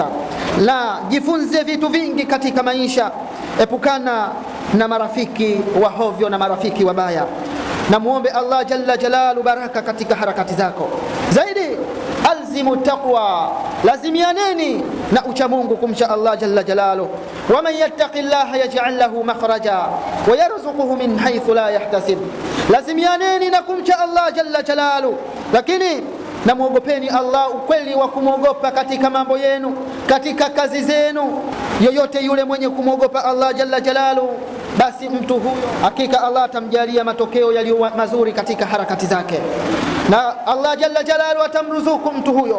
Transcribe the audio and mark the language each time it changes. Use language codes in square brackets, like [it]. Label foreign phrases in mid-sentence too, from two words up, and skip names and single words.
[sw] La, jifunze vitu vingi katika maisha. Epukana na marafiki wa hovyo na marafiki wabaya, na muombe Allah [ar] جل جلاله [sw] baraka katika harakati zako. Zaidi, [ar] الزم التقوى, [sw] lazimianeni na ucha Mungu, kumcha Allah [ar] جل جلاله. ومن يتق الله يجعل له مخرجا ويرزقه من حيث لا يحتسب. [sw] Lazimianeni na kumcha Allah [ar] جل جلاله, [sw] lakini na muogopeni Allah ukweli wa kumwogopa katika mambo yenu, katika kazi zenu. Yoyote yule mwenye kumwogopa Allah [ar] جل جلاله, [sw] basi mtu huyo hakika Allah atamjalia matokeo yaliyo mazuri katika harakati zake, na Allah [ar] جل جلاله [sw] atamruzuku mtu huyo.